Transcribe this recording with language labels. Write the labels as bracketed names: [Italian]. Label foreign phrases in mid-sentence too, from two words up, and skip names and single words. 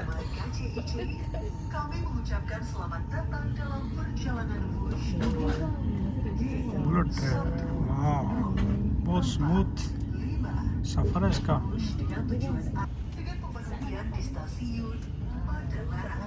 [Indonesian] Kami mengucapkan selamat datang dalam perjalanan Wush [English] bullet train, [Hindi] वाह बहुत स्मूथ सफ़र है इसका। [Indonesian] dengan pemberhentian di stasiun pada barat.